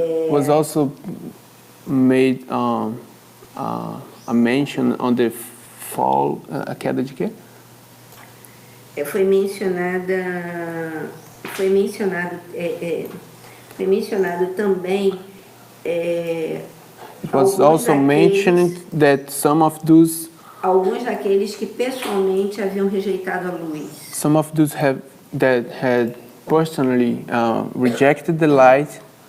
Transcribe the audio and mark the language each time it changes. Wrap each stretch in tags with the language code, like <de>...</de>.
<en>Was also made a mention on the fall,</en> <pt>a queda de quê? foi mencionado também</pt> <en>It was also mentioned that</en> <pt>alguns daqueles que pessoalmente haviam rejeitado a luz.</pt> <en>some of those that had personally rejected the light</en>